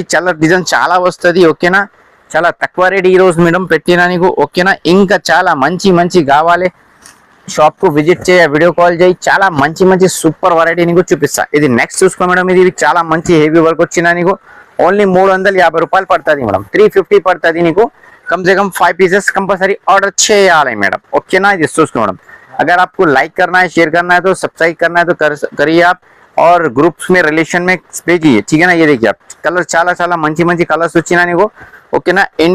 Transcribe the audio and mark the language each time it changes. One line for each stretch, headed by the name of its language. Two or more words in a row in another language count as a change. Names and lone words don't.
Telugu: చాలా డిజైన్ చాలా వస్తుంది. ఓకేనా. చాలా తక్కువ రేట్ ఈ రోజు మేడం పెట్టినా నీకు. ఓకేనా. ఇంకా చాలా మంచి కావాలి, షాప్ కు విజిట్ చేయ,
English: video call
Telugu: చేయి. చాలా మంచి
English: super variety
Telugu: నీకు చూపిస్తా. ఇది నెక్స్ట్ చూసుకో మేడం. ఇది చాలా మంచి
English: heavy work
Telugu: వచ్చిన నీకు ఓన్లీ 350 రూపాయలు పడుతుంది మేడం. 350 పడుతుంది నీకు.
Hindi: कम से कम 5
English: pieces compulsory order
Telugu: చేయాలి మేడం. ఓకేనా. ఇది చూసుకో మేడం.
Hindi: अगर आपको लाइक करना है, शेयर करना है, तो सब्सक्राइब करना है तो करिए आप, और ग्रुप्स में रिलेशन में भेजिए. ठीक है ना. ये देखिए आप कलर
Telugu: చాలా మంచి
Hindi: कलर्स
Telugu: వచ్చినా నీకు. ఓకేనా. ఇండియా